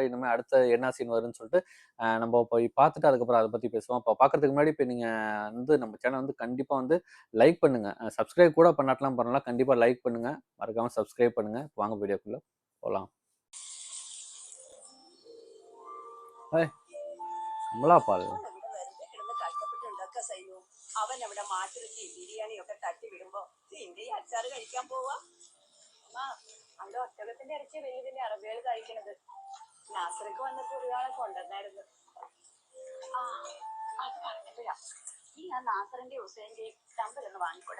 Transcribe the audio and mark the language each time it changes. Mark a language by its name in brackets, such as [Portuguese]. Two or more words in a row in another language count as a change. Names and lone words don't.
[Tamil] இனிமே அடுத்த என்ன சீன் வரும்ன்னு சொல்லிட்டு நம்ம போய் பார்த்துட்டு அதுக்கப்புறம் அதை பத்தி பேசுவோம். இப்போ பார்க்கறதுக்கு முன்னாடி இப்போ நீங்க வந்து நம்ம சேனல் வந்து கண்டிப்பா வந்து லைக் பண்ணுங்க. சப்ஸ்கிரைப் கூட பண்ணாட்டலாம் பண்ணலாம். கண்டிப்பா லைக் பண்ணுங்க. மறக்காம சப்ஸ்கிரைப் பண்ணுங்க. வாங்க வீடியோக்குள்ள போலாம். ஏய், அமலா பால். [Malayalam] അവൻ അവിടെ മാറ്റി വെച്ച് ബിരിയാണിയൊക്കെ തട്ടി വിടുമ്പോ നിന്റെ ഈ അച്ചാറ് കഴിക്കാൻ പോവാ. അവിടെ ഒട്ടകത്തിന്റെ ഇറച്ചി വലിയതിന്റെ അറബികൾ കഴിക്കണത്. നാസർക്ക് വന്നപ്പോ ഒരാളെ കൊണ്ടുവന്നായിരുന്നു. ആ അത് പറഞ്ഞപ്പോഴാ ഈ ഞാൻ നാസറിന്റെ ഹുസൈന്റെയും തമ്പലൊന്ന് വാങ്ങിക്കൂടാ.